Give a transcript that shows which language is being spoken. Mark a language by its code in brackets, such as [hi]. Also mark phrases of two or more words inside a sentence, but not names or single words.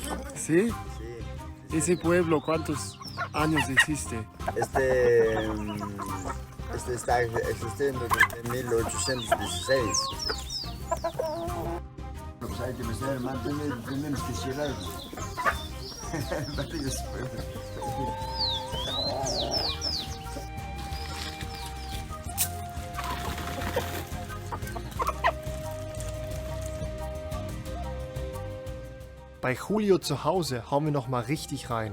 [es] ¿Sí? ¿Ese pueblo cuántos años existe? Este está existiendo desde 1816. Pues hay que pensar, hermano, tenemos que llegar. [de] Bei Julio zu Hause hauen wir noch mal richtig rein.